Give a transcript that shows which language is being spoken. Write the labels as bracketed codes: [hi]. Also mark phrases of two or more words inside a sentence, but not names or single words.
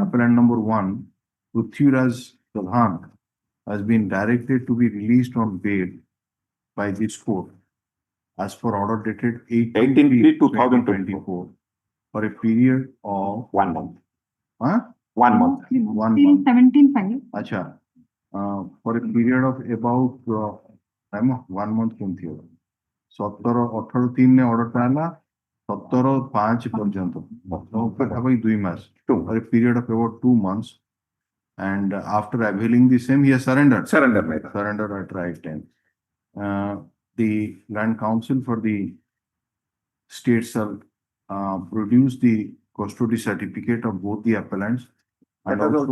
[en] Appellant number 1, Prithviraj Pradhan, has been directed to be released on bail by this court as per order dated 18/3/2024 for a period of 1 month. Huh? 1 month. 1 month. 17/5. Acha. For a period of about 1 month [or] କେମିତି ହବ? [en] 17/18/3 ने order [or] ଟା ହେଲା 17/5 ପର୍ଯ୍ୟନ୍ତ ପାଖାପାଖି 2 ମାସ [en] for a period of about 2 months, and after availing the same he has surrendered at right time. The Land Council for the state shall produce the custody certificate of both the appellants and also